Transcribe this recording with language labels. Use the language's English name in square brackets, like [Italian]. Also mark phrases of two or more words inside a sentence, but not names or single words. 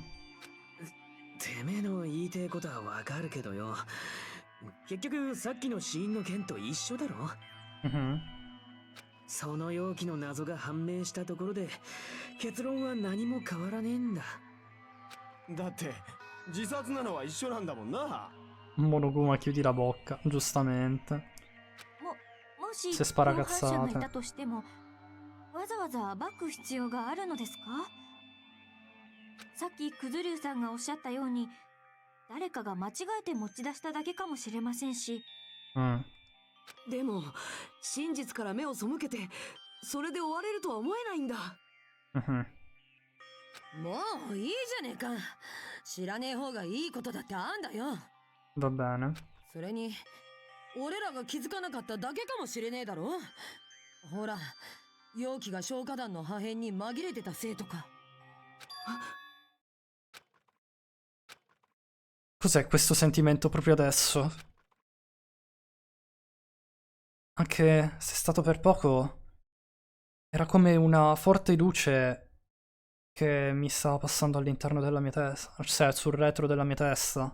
[Japanese] てめえの言いてえことはわかるけどよ。結局さっきの死因の件と一緒だろ。その容器の謎が判明したところで結論は何も変わらねえんだ。だって自殺なのは一緒なんだもんな。 [Italian] Monokuma chiudi la bocca, giustamente. [Japanese] もし [Italian] Se [Japanese] 共犯 [Italian] spara [Japanese] 者がい [Italian] cazzate. [Japanese] たとしてもわざわざ暴く必要があるのですか？さっきクズリュウさんがおっしゃったように誰かが間違えて持ち出しただけかもしれませんし。でも真実から目を背けてそれで終われるとは思えないんだ。もういいじゃねえか。知らねえ方がいいことだってあんだよ。 [Italian] Va bene. [Japanese] それに俺らが気づかなかっただけかもしれねえだろ。ほら容器が消火弾の破片に紛れてたせいとか。 [Italian] Cos'è questo sentimento proprio adesso? Anche se è stato per poco, era come una forte luce che mi stava passando all'interno della mia testa, cioè sul retro della mia testa.